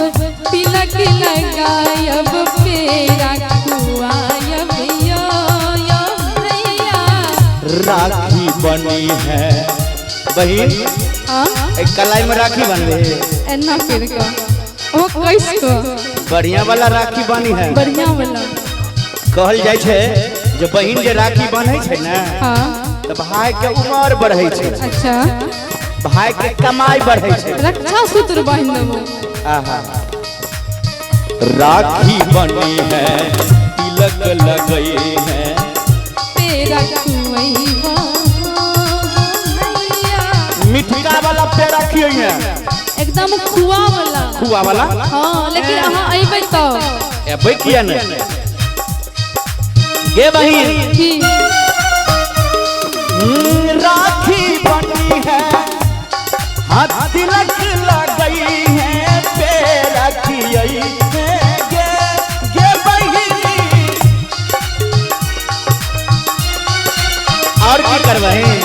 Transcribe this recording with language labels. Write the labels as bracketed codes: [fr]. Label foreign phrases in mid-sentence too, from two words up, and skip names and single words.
[mai] तिलक लगायब पेड़ा खुआयब यो यो भैया। राखी बनी है बहन हाँ एक कलाई में राखी बनवे एना फिर का ओ कैस को बढ़िया वाला राखी बनी है। बढ़िया वाला कहल जाय छे जे बहन जे राखी बन्है छे ना हाँ त भाई के उम्र बढ़ै छे अच्छा भाई के कमाई बढ़ै छे। रक्षा सूत्र बांध देबो। आहा राखी बनी है तिलक लगई है पेड़ा खुआइबा भैया। मिठका वाला पेड़ा खियै एकदम खुआ वाला। खुआ वाला हाँ लेकिन अहाँ अइबै तो एबै किया ने गे बहिन की राखी बनी है हाथ तिलक लगई है पेड़ा खियै है गे बहिनी और की करबै